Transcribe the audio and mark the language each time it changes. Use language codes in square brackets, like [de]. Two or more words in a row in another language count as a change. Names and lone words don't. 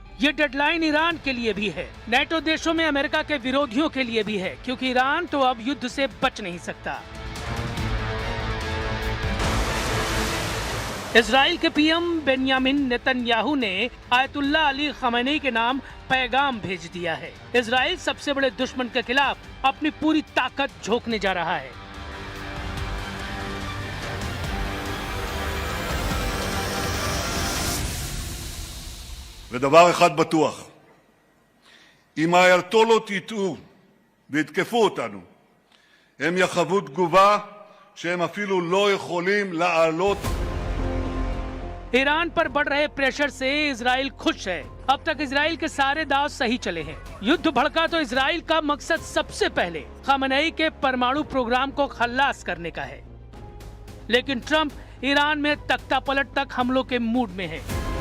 [hi] ये डेडलाइन ईरान के लिए भी है, नेटो देशों में अमेरिका के विरोधियों के लिए भी है, क्योंकि ईरान तो अब युद्ध से बच नहीं सकता। इजराइल के पीएम बेंयामिन नेतन्याहू ने आयतुल्लाह अली खमेनी के नाम पैगाम भेज दिया है। इजराइल सबसे बड़े दुश्मन के खिलाफ अपनी पूरी ताकत झोंकने जा रहा है। [he] ודבר אחד בטוח, אם האייתולות יטעו ויתקפו אותנו, הם יחוו תגובה שהם אפילו לא יכולים להעלות। [hi] ईरान पर बढ़ रहे प्रेशर से इजराइल खुश है। अब तक इजराइल के सारे दांव सही चले हैं। युद्ध भड़का तो इजराइल का मकसद सबसे पहले खमेनी के परमाणु प्रोग्राम को खल्लास करने का है। लेकिन ट्रंप ईरान में तख्ता पलट तक हमलों के मूड में है।